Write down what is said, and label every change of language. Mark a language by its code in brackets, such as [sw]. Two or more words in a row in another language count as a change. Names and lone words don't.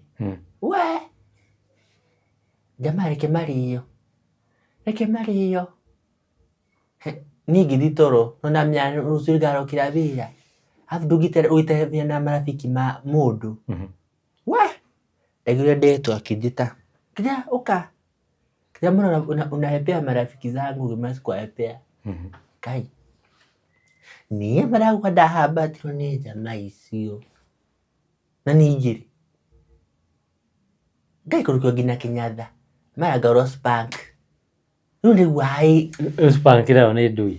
[ki] We jamaa reke marĩo, niĩ ngĩthiĩ toro, no namenya rũciũ ngarokĩra wĩra, arabu ndũngĩteithania na marafiki ma mũndũ. We ndaiguire ndetwo akĩnjĩta, kĩrĩa ũka, kĩrĩa mbona [sw] unahepea marafiki zangu kama sikuwahepea. [ki] Kai niĩ maraguka ndahambatirwo nĩ jamaa icio, na ningĩ ngaikũrũkio nginya Kĩnyatha, maragaũrwo Spank. Rĩu nĩguo Spank nayo nĩ ndũi.